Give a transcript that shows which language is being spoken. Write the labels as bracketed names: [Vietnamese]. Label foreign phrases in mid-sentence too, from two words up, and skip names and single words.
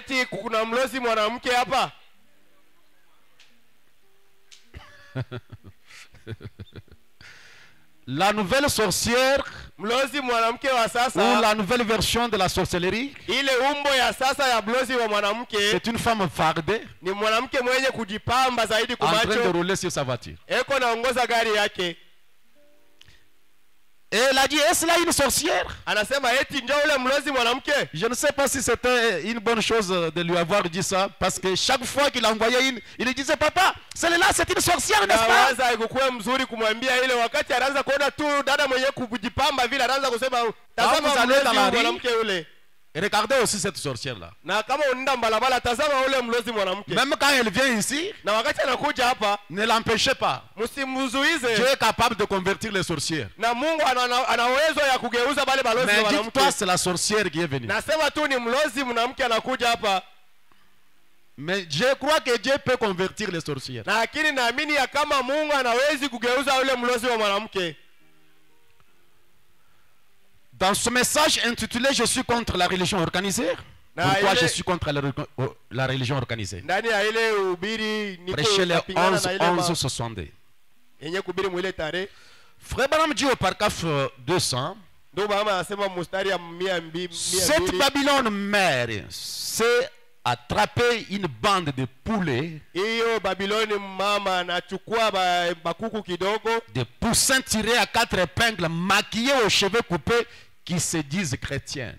[French] La nouvelle sorcière ou la nouvelle version de la sorcellerie, c'est une femme fardée en train de rouler sur sa voiture. Et elle a dit, est-ce là une sorcière? [Swahili] Anasema eti njoo ule mlozi mwanamke. [French] Je ne sais pas si c'était une bonne chose de lui avoir dit ça, parce que chaque fois qu'il envoyait une, il lui disait, papa, celle-là c'est une sorcière, n'est-ce pas? [Swahili] Waza ikukuwe mzuri kumwambia ile wakati anaanza kuona tu dada mwenye kujipamba vile anaanza kusema tazama mlozi mwanamke yule. [French] Et regardez aussi cette sorcière-là. [Swahili] Na kama unaenda mbalabala tazama ule mlozi mwanamke. [French] Même quand elle vient ici, [Swahili] na wakati anakuja hapa, [French] ne l'empêchez pas. [Swahili] Msimzuize. [French] Dieu est capable de convertir les sorcières. [Swahili] Na Mungu ana uwezo ya kugeuza bale balozi mwanamke. [French] Mais dis-toi, c'est la sorcière qui est venue. [Swahili] Nasema tu ni mlozi mwanamke anakuja hapa. [French] Mais je crois que Dieu peut convertir les sorcières. [Swahili] Na lakini naamini ya kama Mungu anawezi kugeuza ule mlozi wa mwanamke. [French] Dans ce message intitulé « Je suis contre la religion organisée », pourquoi je suis contre la religion organisée? Prêchez le 11-62. Frère Branham dit au paragraphe 200, cette Babylone mère s'est attrapé une bande de poulets, de poussins tirés à 4 épingles, maquillés aux cheveux coupés, qui se disent chrétiens.